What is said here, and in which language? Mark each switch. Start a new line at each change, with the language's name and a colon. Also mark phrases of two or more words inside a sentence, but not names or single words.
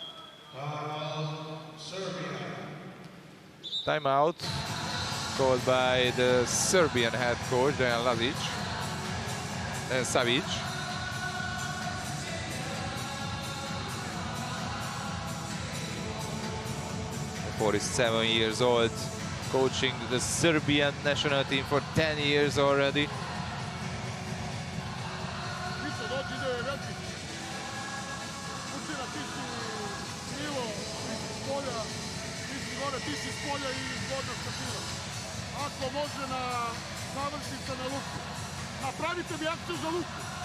English: Timeout called by the Serbian head coach Dejan Savic. 47 years old, coaching the Serbian national team for 10 years already.
Serbian: Ako može na završnica na luku. Napravite mi akciju za luku.